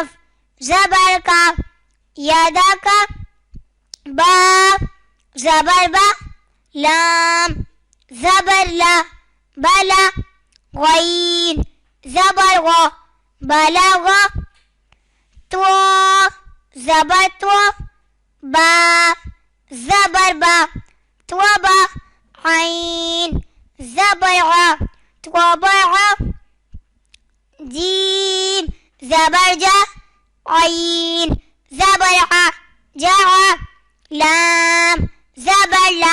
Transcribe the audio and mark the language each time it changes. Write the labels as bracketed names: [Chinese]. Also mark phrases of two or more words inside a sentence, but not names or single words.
[Urdu] زبر کا یدا کا، با زبر با لام زبر لا بلا، غین زبر غا بلغا، تو زبر تو با زبر با توبا، عین زبر عا توبع، جیم زبر جا عین زبر عا جعا، لام زبر لا